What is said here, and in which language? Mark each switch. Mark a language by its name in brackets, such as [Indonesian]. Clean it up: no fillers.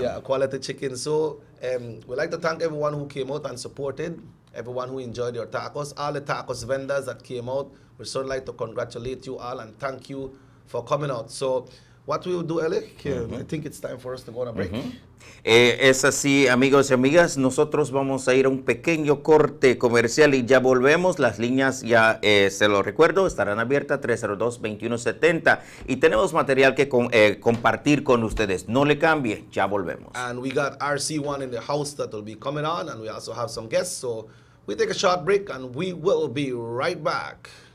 [English] Yeah, quality chicken. So we'd like to thank everyone who came out and supported, everyone who enjoyed your tacos, all the tacos vendors that came out. We'd so like to congratulate you all and thank you for coming out. So what we will do, Alec, I think it's time for us to go on a break. [Spanish] Es así, amigos y amigas, nosotros vamos a ir a un pequeño corte comercial y ya volvemos. Las líneas ya, se lo recuerdo, estarán abiertas 302-2170 y tenemos material que compartir con ustedes. No le cambie, ya volvemos. [English] And we got RC1 in the house that will be coming on, and we also have some guests. So we take a short break and we will be right back.